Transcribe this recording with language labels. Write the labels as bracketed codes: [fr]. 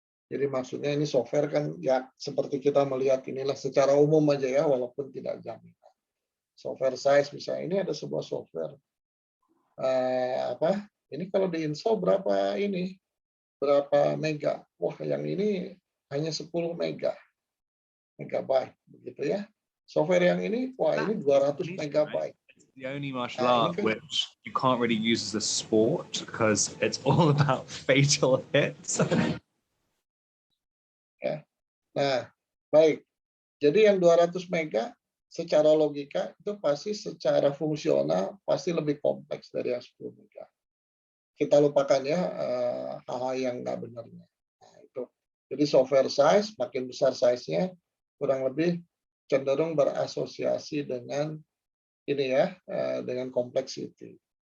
[id] Jadi maksudnya ini software kan ya seperti kita melihat inilah secara umum aja ya walaupun tidak jaminan. Software size misalnya ini ada sebuah software ini kalau diinstal berapa mega. Wah, yang ini hanya 10 megabyte begitu ya. Software yang ini, wah ini 200 megabyte. [en] The only martial art which you can't really use as a sport because it's all about fatal hits. [id] Ya. Nah, baik. Jadi yang 200 mega secara logika itu pasti secara fungsional pasti lebih kompleks dari yang 10 mega. Kita lupakan ya hal-hal yang nggak benarnya. Nah, itu. Jadi software size makin besar size-nya kurang lebih cenderung berasosiasi dengan ini ya, dengan complexity.